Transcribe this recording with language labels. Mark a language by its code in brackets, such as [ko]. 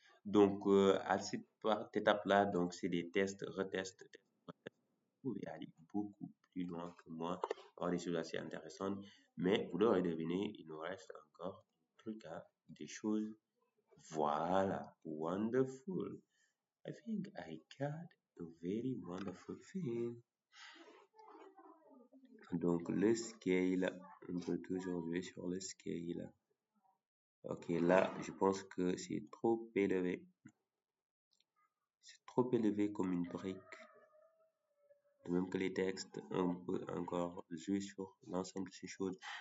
[fr] Donc, à cette étape-là, donc c'est des tests, retests. Vous pouvez aller beaucoup plus loin que moi, avoir des choses assez intéressantes. Mais vous l'aurez deviné, il nous reste encore un truc à des choses. Voilà, wonderful. [en] I think I got a very wonderful thing. [fr] Donc le scale, on peut toujours jouer sur le scale. Ok, là, je pense que c'est trop élevé. C'est trop élevé comme une brique. De même que les textes, on peut encore jouer sur l'ensemble de ces choses.